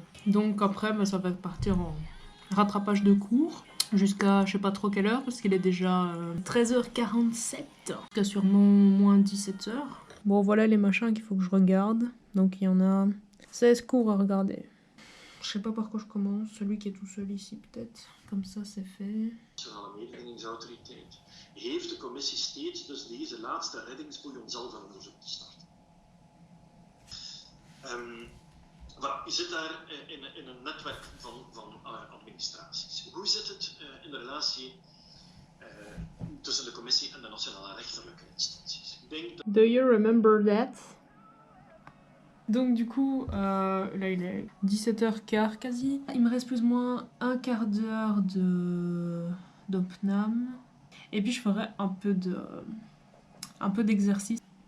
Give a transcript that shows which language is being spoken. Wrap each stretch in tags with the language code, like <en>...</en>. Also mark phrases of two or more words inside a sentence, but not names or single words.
<fr>Donc après, ça va partir en rattrapage de cours jusqu'à je sais pas trop quelle heure parce qu'il est déjà 13h47. Jusqu'à sûrement moins 17h. Bon, voilà les machins qu'il faut que je regarde. Donc il y en a 16 cours à regarder. Je sais pas par quoi je commence, celui qui est tout seul ici peut-être. Comme ça c'est fait.</fr> <nl>Heeft de commissie steeds dus deze laatste reddingsboei om zelf een onderzoek te starten. Voilà, je zit daar in een netwerk van administraties. Hoe zit het in de relatie tussen de commissie en de nationale rechterlijke instanties?</nl> <en>Do you remember that?</en> <fr>Donc du coup, là il est 17h15 quasi. Il me reste plus ou moins un quart d'heure d'opnam. Et puis je ferai un peu d'exercice.</fr>